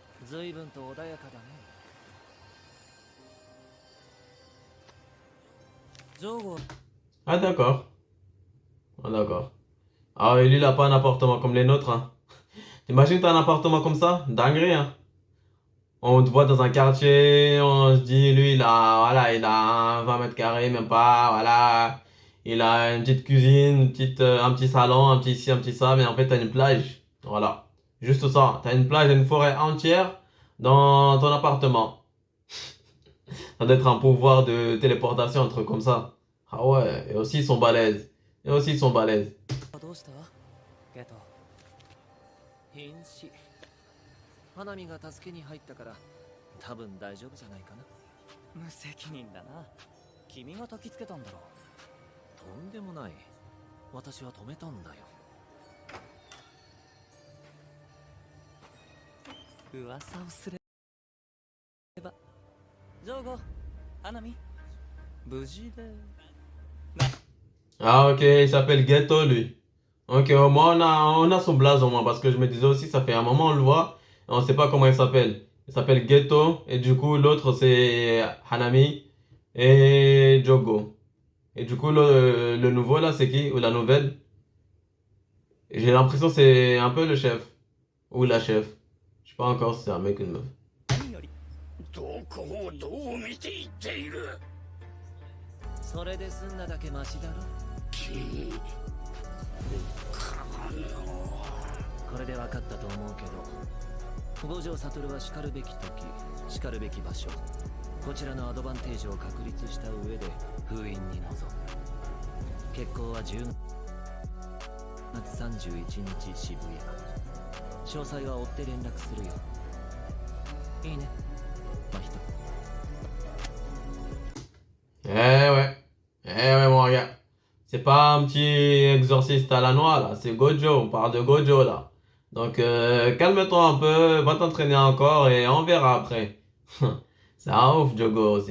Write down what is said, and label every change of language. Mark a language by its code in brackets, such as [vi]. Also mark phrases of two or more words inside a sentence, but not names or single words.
[ja] 随分と穏やかだね。ジョーゴ [fr] Ah, d'accord. Ah, d'accord. Ah, et lui, il a pas un appartement comme les nôtres, hein. T'imagines, t'as un appartement comme ça? Dinguerie, hein. On te voit dans un quartier, on se dit, lui, il a un 20 mètres carrés, même pas, voilà. Il a une petite cuisine, un petit salon, un petit ci, un petit ça, mais en fait, t'as une plage. Voilà. Juste ça. T'as une plage et une forêt entière dans ton appartement. Ça doit être un pouvoir de téléportation, un truc comme ça. Ah ouais, et aussi ils sont balèzes. Et aussi ils sont balèzes. [ja] どうしたゲト。瀕死。花見が助けに入ったから多分大丈夫じゃないかな。無責任だな。君が焚きつけたんだろう。とんでもない。私は止めたんだよ。噂をすれば。ジョーゴ、花見、無事で。 [fr] Ah ok, il s'appelle Ghetto lui. Ok, au moins on a son blaze au moins parce que je me disais aussi ça fait un moment on le voit et on sait pas comment il s'appelle. Il s'appelle Ghetto et du coup l'autre c'est Hanami et Jogo. Et du coup le nouveau là c'est qui? Ou la nouvelle? J'ai l'impression que c'est un peu le chef ou la chef. Je sais pas encore si c'est un mec ou une meuf. [ja] どこをどう見ていっている。それで済んだだけマシだろ。君これで分かったと思うけど、五条悟はしかるべき時、しかるべき場所、こちらのアドバンテージを確立した上で封印に臨む。決行は10月31日渋谷。詳細は追って連絡するよ。いいね、真人。 [fr] Eh ouais mon gars. C'est pas un petit exorciste à la noix là, c'est Gojo, on parle de Gojo là. Donc calme-toi un peu, va t'entraîner encore et on verra après. C'est un ouf Jogo aussi.